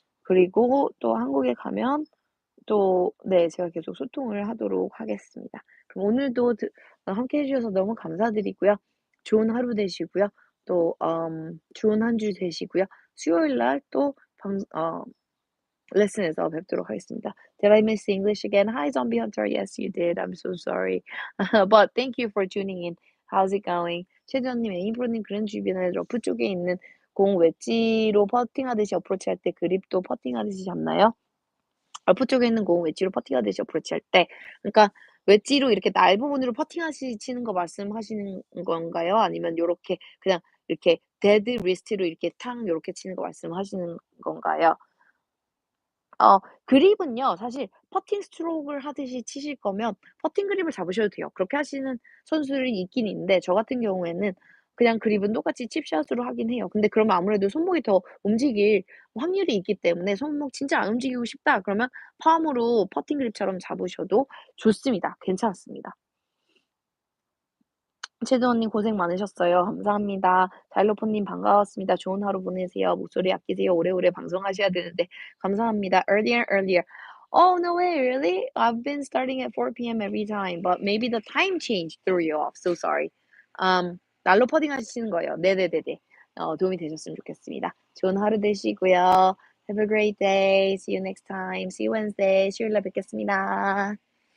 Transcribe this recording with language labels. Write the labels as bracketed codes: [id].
[ko] 그리고 또 한국에 가면 또 네 제가 계속 소통을 하도록 하겠습니다. 그럼 오늘도 함께 해 주셔서 너무 감사드리고요. 좋은 하루 되시고요. 또 좋은 한 주 되시고요. 수요일 날 또 레슨에서 뵙도록 하겠습니다. [en] Did I miss English again? Hi, Zombie Hunter. Yes, you did. I'm so sorry. But thank you for tuning in. How's it going? [ko] 최지원님, 에이프로님 그랜 주변에 러프 쪽에 있는 공 웨지로 퍼팅하듯이 어프로치할 때 그립도 퍼팅하듯이 잡나요? 러프 쪽에 있는 공 웨지로 퍼팅하듯이 어프로치할 때, 그러니까 웨지로 이렇게 날 부분으로 치는 거 말씀하시는 건가요? 아니면 요렇게 그냥 이렇게 데드 리스트로 이렇게 탕 요렇게 치는 거 말씀하시는 건가요? 그립은요 사실 퍼팅 스트로크를 하듯이 치실 거면 퍼팅 그립을 잡으셔도 돼요. 그렇게 하시는 선수들이 있긴 있는데 저 같은 경우에는 그냥 그립은 똑같이 칩샷으로 하긴 해요. 근데 그러면 아무래도 손목이 더 움직일 확률이 있기 때문에 손목 진짜 안 움직이고 싶다 그러면 palm으로 퍼팅 그립처럼 잡으셔도 좋습니다. 괜찮습니다. 최도원님 고생 많으셨어요. 감사합니다. 자일로폰님 반가웠습니다. 좋은 하루 보내세요. 목소리 아끼세요. 오래오래 방송하셔야 되는데 감사합니다. [en] Earlier. Oh, no way, really? I've been starting at 4 p.m. every time, but maybe the time change threw you off. So sorry. [ko] 날로 퍼딩 하시는 거예요. 네네네네. 도움이 되셨으면 좋겠습니다. 좋은 하루 되시고요. [en] Have a great day. See you next time. See you Wednesday. [ko] 수요일 날 뵙겠습니다.